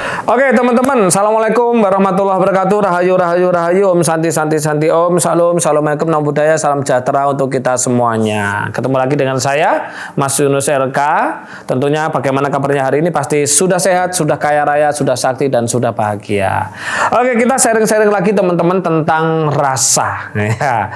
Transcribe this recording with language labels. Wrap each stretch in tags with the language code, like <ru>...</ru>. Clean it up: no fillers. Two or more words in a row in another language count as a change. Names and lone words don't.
<id>Oke teman-teman,</id> <ar>Assalamualaikum warahmatullahi wabarakatuh.</ar> <id>Rahayu, rahayu, rahayu.</id> <sa>Om Santi, Santi, Santi.</sa> <id>Om Salam, Assalamualaikum,</id> <pi>Namo Buddhaya,</pi> <id>salam sejahtera untuk kita semuanya. Ketemu lagi dengan saya, Mas Yunus RK. Tentunya bagaimana kabarnya hari ini? Pasti sudah sehat, sudah kaya raya, sudah sakti, dan sudah bahagia. Oke, kita sharing-sharing lagi teman-teman tentang rasa. Ya.</id>